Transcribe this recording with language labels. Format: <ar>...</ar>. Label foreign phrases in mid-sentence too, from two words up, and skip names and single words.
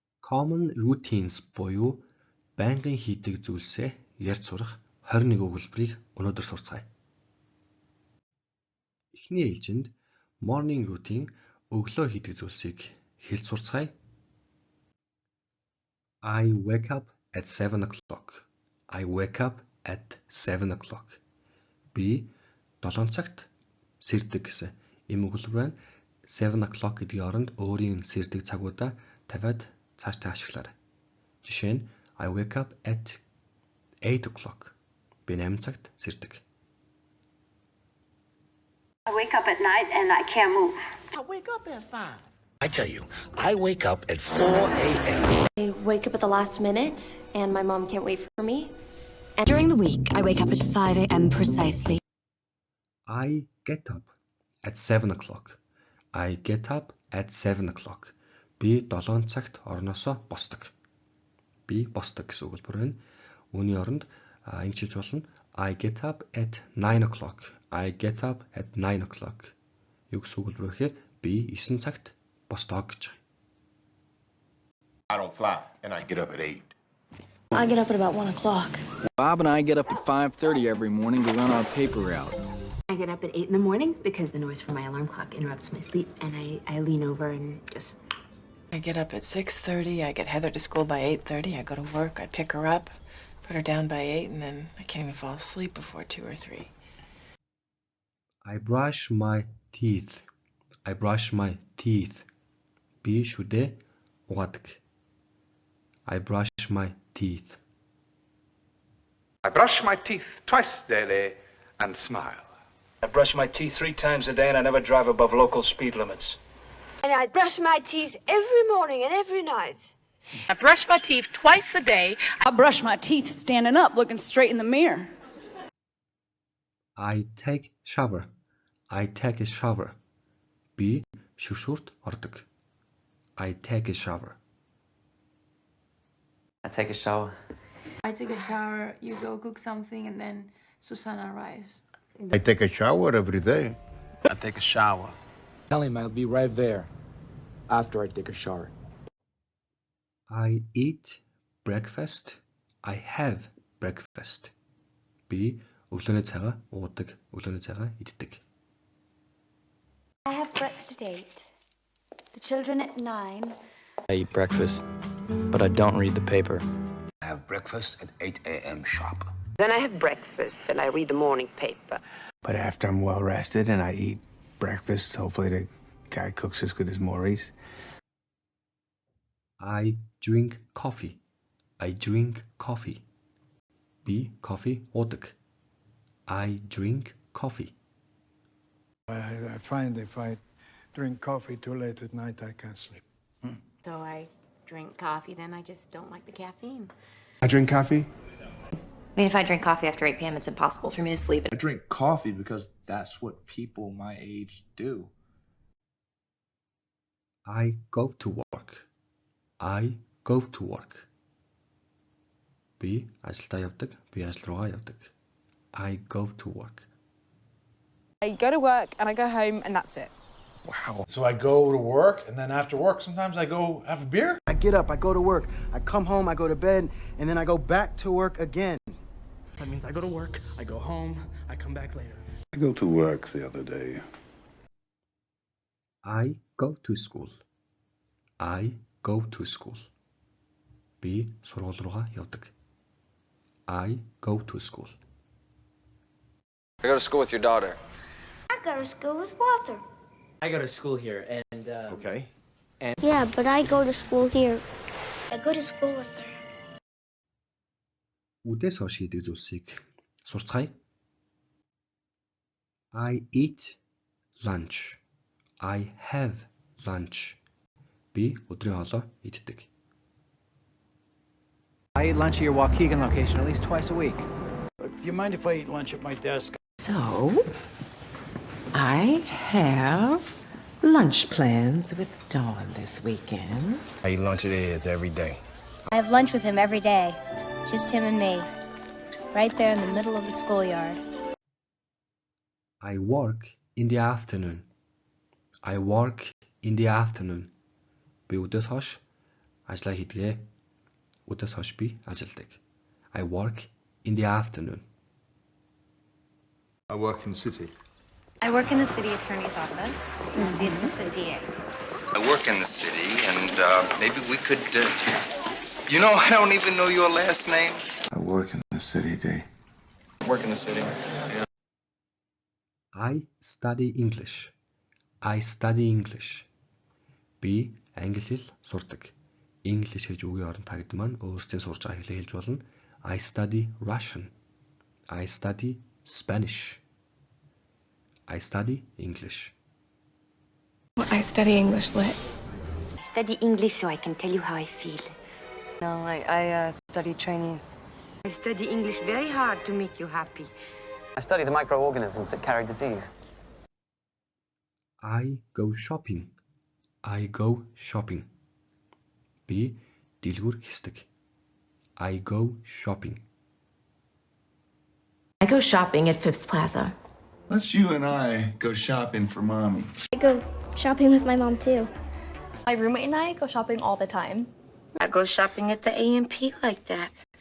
<en>Common routines</en> <mn>буюу байнгын хийдэг зүйлсээ ярьж сурах 21 өгүүлбэрийг өнөөдөр сурцгаая. Эхний ээлжинд</mn> <en>morning routine</en> <mn>өглөө хийдэг зүйлсийг хэлж сурцгаая.</mn> <en>I wake up at 7 o'clock. I wake up at 7 o'clock.</en> <mn>Би 7 цагт сэрдэг гэсэн ийм өгүүлбэр байна.</mn> <en>7 o'clock</en> <mn>гэдгийн оронд өөрийн сэрдэг цагуудаа тавиад цаашдаа ашиглаарай. Жишээ нь</mn> <en>I wake up at 8 o'clock.</en> <mn>Би 8 цагт сэрдэг.</mn> <en>I wake up at night and I can't move. I wake up at 5. I tell you, I wake up at 4 a.m. I wake up at the last minute and my mom can't wait for me. And during the week, I wake up at 5 a.m. precisely. I get up at 7 o'clock. I get up at 7 o'clock.</en> <mn>Би 7 цагт орноосоо босдог. Би босдог гэсэн өгүүлбэр байна. Үүний оронд ингэж болно.</mn> <en>I get up at 9 o'clock. I get up at 9 o'clock.</en> <mn>Юу гэсэн өгүүлбэр вэ гэхээр би 9 цагт босдог гэж.</mn> <en>I don't fly and I get up at 8. I get up at about 1 o'clock. Bob and I get up at 5:30 every morning to run our paper route. I get up at 8 in the morning because the noise from my alarm clock interrupts my sleep, and I lean over and just... I get up at 6:30, I get Heather to school by 8:30, I go to work, I pick her up, put her down by 8, and then I can't even fall asleep before 2 or 3. I brush my teeth. I brush my teeth.</en> <mn>Би шүдээ угаадаг.</mn> <en>I brush my teeth. I brush my teeth twice daily and smile. I brush my teeth 3 times a day and I never drive above local speed limits. And I brush my teeth every morning and every night. I brush my teeth twice a day. I brush my teeth standing up, looking straight in the mirror. I take shower. I take a shower.</en> <mn>Би шүршүрт ордог.</mn> <en>I take a shower. I take a shower. I take a shower, you go cook something, and then Susanna arrives. I take a shower every day. I take a shower. Tell him I'll be right there after I take a shower. I eat breakfast. I have breakfast.</en> <mn>Би өглөөний цагаа уудаг, өглөөний цагаа иддэг.</mn> <en>I have breakfast at 8. The children at 9. I eat breakfast, but I don't read the paper. I have breakfast at 8 a.m. sharp. Then I have breakfast and I read the morning paper. But after I'm well rested and I eat breakfast, hopefully the guy cooks as good as Maurice. I drink coffee. I drink coffee.</en> <mn>Би кофе уудаг.</mn> <en>I drink coffee. I find if I drink coffee too late at night, I can't sleep. So I drink coffee, then I just don't like the caffeine. I drink coffee? I mean, if I drink coffee after 8 p.m., it's impossible for me to sleep. I drink coffee because that's what people my age do. I go to work. I go to work.</en> <mn>Би ажилдаа явдаг. Би ажил руугаа явдаг.</mn> <en>I go to work. I go to work and I go home and that's it. Wow. So I go to work and then after work, sometimes I go have a beer? I get up, I go to work, I come home, I go to bed, and then I go back to work again. That means I go to work, I go home, I come back later. I go to work the other day. I go to school. I go to school.</en> <mn>Би сургууль руугаа явдаг.</mn> <en>I go to school. I go to school with your daughter. I go to school with Walter. I go to school here and Okay. And yeah, but I go to school here. I go to school with her.</en> <mn>Үдээс хойш хийдэг зүйлсийг сурцгаая.</mn> <en>I eat lunch. I have lunch.</en> <mn>Би өдрийн хоолоо иддэг.</mn> <en>I eat lunch at your Waukegan location at least twice a week. Do you mind if I eat lunch at my desk? So, I have lunch plans with Dawn this weekend. I eat lunch at Ed's every day. I have lunch with him every day. Just him and me. Right there in the middle of the schoolyard. I work in the afternoon. I work in the afternoon.</en> <mn>Би өдөөс хойш Ажлаа хийдгээ. Өдөөс хойш би ажилдаг.</mn> <en>I work in the afternoon. I work in the city. I work in the city attorney's office as the assistant DA. I work in the city, and maybe we could. You know, I don't even know your last name. I work in the city, D. Work in the city. Yeah. I study English. I study English.</en> <mn>Би англи хэл сурдаг. English гэж үгийн оронд тагд маань өөрсдийн сурж байгаа хэлээ хэлж болно.</mn> <en>I study Russian. I study Spanish. I study English. I study English Lit. I study English so I can tell you how I feel. No, I study Chinese. I study English very hard to make you happy. I study the microorganisms that carry disease. I go shopping. I go shopping.</en> <mn>Би дэлгүүр хийсдэг.</mn> <en>I go shopping. I go shopping at Phipps Plaza. Let's you and I go shopping for Mommy. I go shopping with my mom too. My roommate and I go shopping all the time. I go shopping at the A&P like that.</en>